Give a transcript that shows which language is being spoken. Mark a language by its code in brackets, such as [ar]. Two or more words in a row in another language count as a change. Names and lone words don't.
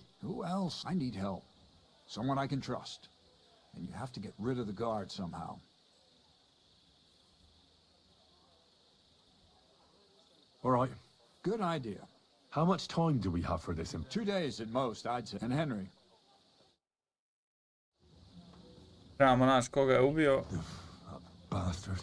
[en] Who else? I need help. Someone I can trust. And you have to get rid of the guard somehow. All right. Good idea. How much time do we have for this? 2 days at most, I'd say. And Henry. [hr] Trebamo naći koga je ubio. [en] Bastard.